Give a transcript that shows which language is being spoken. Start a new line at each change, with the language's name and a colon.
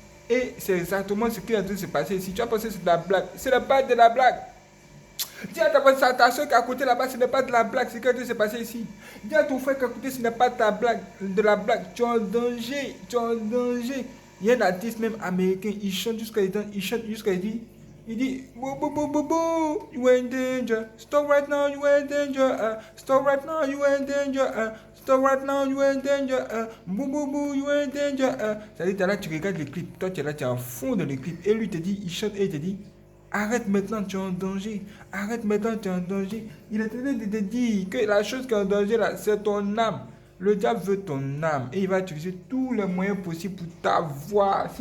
French: Et c'est exactement ce qui est en train de se passer ici. Tu as pensé que c'est de la blague. Ce n'est pas de la blague. Dis à ta soeur qui est à côté là-bas, ce n'est pas de la blague. Ce qui est en train de se passer ici. Dis à ton frère qui est à côté, ce n'est pas de la blague. De la blague. Tu es en danger. Tu es en danger. Il y a un artiste même américain. Il chante jusqu'à il dit. Il dit,
English: boo, boo, boo, boo, boo, you are in danger. Stop right now, you are in danger. Stop right now, you are in danger. Stop right now, you are in danger. Boo, boo, boo, you are in danger.
French: C'est-à-dire, là, tu regardes le clip. Toi, tu es là, tu es à fond dans le clip. Et lui te dit, il chante et il te dit, arrête maintenant, tu es en danger. Arrête maintenant, tu es en danger. Il est en train de te dire que la chose qui est en danger, là, c'est ton âme. Le diable veut ton âme et il va utiliser tous les moyens possibles pour t'avoir.